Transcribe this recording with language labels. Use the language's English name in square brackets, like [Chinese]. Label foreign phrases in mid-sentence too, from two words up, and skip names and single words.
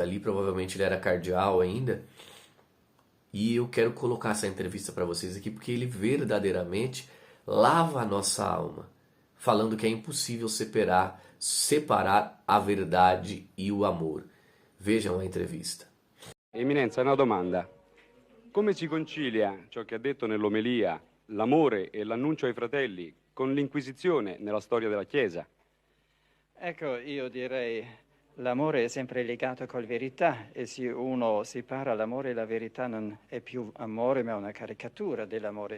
[Portuguese] Ali provavelmente ele era cardeal ainda. E eu quero colocar essa entrevista para vocês aqui porque ele verdadeiramente lava a nossa alma, falando que é impossível separar a verdade e o amor. Vejam a entrevista. [Italian] Eminenza, una domanda. Come si concilia ciò che ha detto nell'omelia, l'amore e l'annuncio ai fratelli, con l'Inquisizione nella storia della Chiesa? Ecco, io direi l'amore è sempre legato con la verità e se uno separa l'amore e la verità non è più amore ma una caricatura dell'amore.